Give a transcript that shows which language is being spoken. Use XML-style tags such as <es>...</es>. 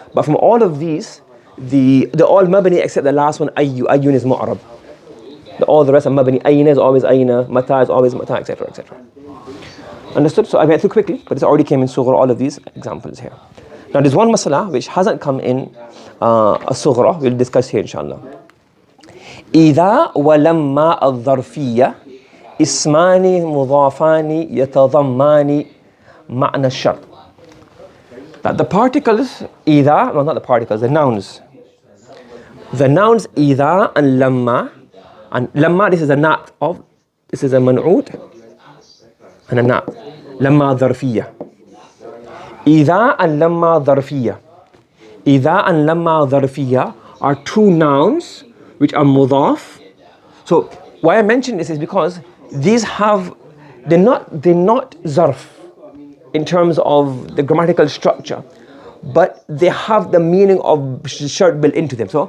<en>But from all of these, the all mabani except the last one, ayyu. Ayyun is mu'arab. All the rest are mabani. Ayna is always ayna, mata is always mata, etc. etc. Understood? So I went through quickly, but it already came in sughra, all of these examples here. Now there's one masala which hasn't come in a sughra, we'll discuss here inshallah.</en> <ar>إذا ولما الظرفية اسمان مضافان يتضمان معنى الشرط.</ar> <en>That the particles إذا, well not the particles, the nouns. The nouns إذا and لما, and لما, this is a nat of, this is a man'ud and a nat.</en> <ar>لما ظرفية. إذا and لما ظرفية.</ar> <en>إذا and لما ظرفية are two nouns which are mudaf. So why I mention this is because these have, they're not zarf in terms of the grammatical structure, but they have the meaning of shart built into them.</en>